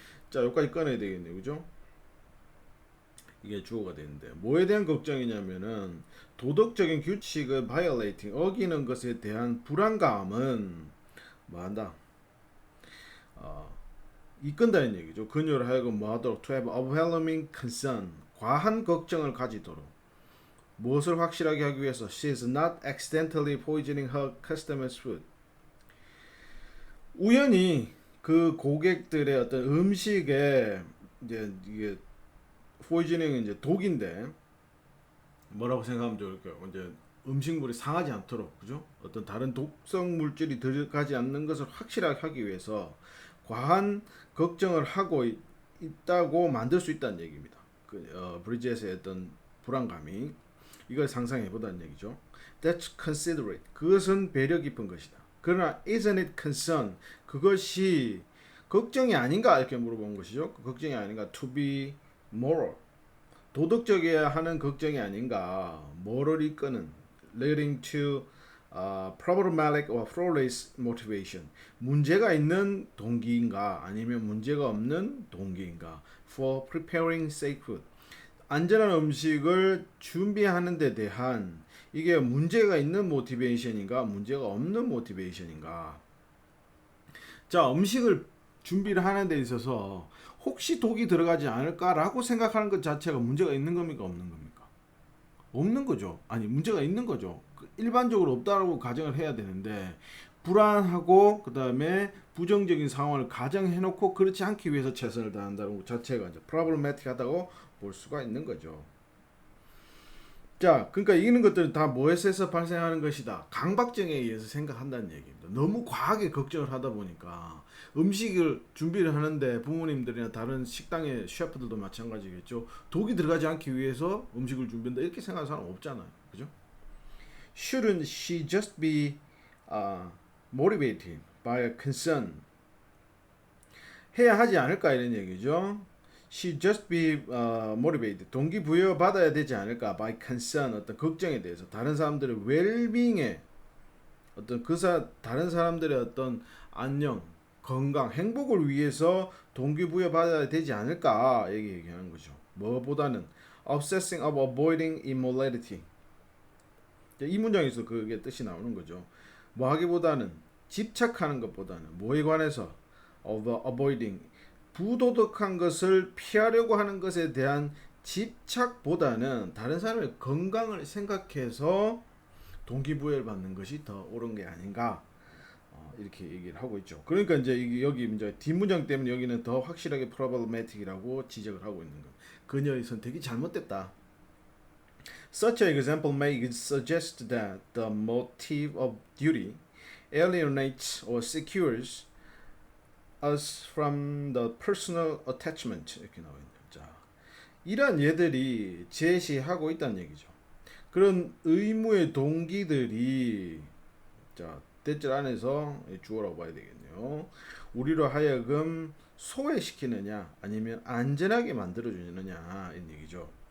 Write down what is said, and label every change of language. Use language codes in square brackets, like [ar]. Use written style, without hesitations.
[ko] 자, 여기까지 꺼내야 되겠네요, 그죠? 이게 주어가 되는데 뭐에 대한 걱정이냐면은 도덕적인 규칙을 violating, 어기는 것에 대한 불안감은 뭐한다? 이끈다는 얘기죠. 그녀를 하여금 뭐하도록 [en] to have overwhelming concern, [ko] 과한 걱정을 가지도록. 무엇을 확실하게 하기 위해서? [en] She is not accidentally poisoning her customers' food. [ko] 우연히 그 고객들의 어떤 음식에 이제 이게 포이즈닝은 이제 독인데 뭐라고 생각하면 좋을까요? 이제 음식물이 상하지 않도록, 그죠? 어떤 다른 독성 물질이 들어가지 않는 것을 확실하게 하기 위해서 과한 걱정을 하고 있다고 만들 수 있다는 얘기입니다. 브리짓의 어떤 불안감이 이걸 상상해 보다는 얘기죠. [en] That's considerate. [ko] 그것은 배려 깊은 것이다. 그러나 [en] isn't it concern? [ko] 그것이 걱정이 아닌가 이렇게 물어본 것이죠. 걱정이 아닌가? [en] To be moral. [ko] 도덕적이어야 하는 걱정이 아닌가? 뭐를 이끄는 [en] leading to problematic or flawless motivation. [ko] 문제가 있는 동기인가? 아니면 문제가 없는 동기인가? [en] For preparing safe food. [ko] 안전한 음식을 준비하는 데 대한 이게 문제가 있는 모티베이션인가 문제가 없는 모티베이션인가. 자, 음식을 준비를 하는 데 있어서 혹시 독이 들어가지 않을까라고 생각하는 것 자체가 문제가 있는 겁니까 없는 겁니까? 없는 거죠. 아니, 문제가 있는 거죠. 일반적으로 없다라고 가정을 해야 되는데 불안하고 그 다음에 부정적인 상황을 가정해놓고 그렇지 않기 위해서 최선을 다한다는 것 자체가 이제 problematic하다고 볼 수가 있는 거죠. 자, 그러니까 이런 것들은 다 무엇에서 발생하는 것이다. 강박증에 의해서 생각한다는 얘기입니다. 너무 과하게 걱정을 하다 보니까 음식을 준비를 하는데 부모님들이나 다른 식당의 셰프들도 마찬가지겠죠. 독이 들어가지 않기 위해서 음식을 준비한다 이렇게 생각하는 사람 없잖아요. 그죠? [en] Shouldn't she just be motivated by a concern? [ko] 해야 하지 않을까 이런 얘기죠. [en] She just be motivated. [ko] 동기부여 받아야 되지 않을까? [en] By concern. [ko] 어떤 걱정에 대해서 다른 사람들의 well-being에 어떤 다른 사람들의 어떤 안녕, 건강, 행복을 위해서 동기부여 받아야 되지 않을까? 얘기하는 거죠. 뭐보다는 [en] obsessing of avoiding immorality. [ko] 이 문장에서 그게 뜻이 나오는 거죠. 뭐 하기보다는 집착하는 것보다는 뭐에 관해서 avoiding 부도덕한 것을 피하려고 하는 것에 대한 집착보다는 다른 사람의 건강을 생각해서 동기부여를 받는 것이 더 옳은 게 아닌가 이렇게 얘기를 하고 있죠. 그러니까 이제 여기 이제 뒷문장 때문에 여기는 더 확실하게 problematic이라고 지적을 하고 있는 거. 그녀의 선택이 잘못됐다. [en] Such an example may suggest that the motive of duty alienates or secures us from the personal attachment [ko] 이렇게 나와 있네요. 자, 이런 예들이 제시하고 있다는 얘기죠. 그런 의무의 동기들이 자 대절 안에서 주어라고 봐야 되겠네요. 우리로 하여금 소외시키느냐 아니면 안전하게 만들어주느냐 이런 얘기죠.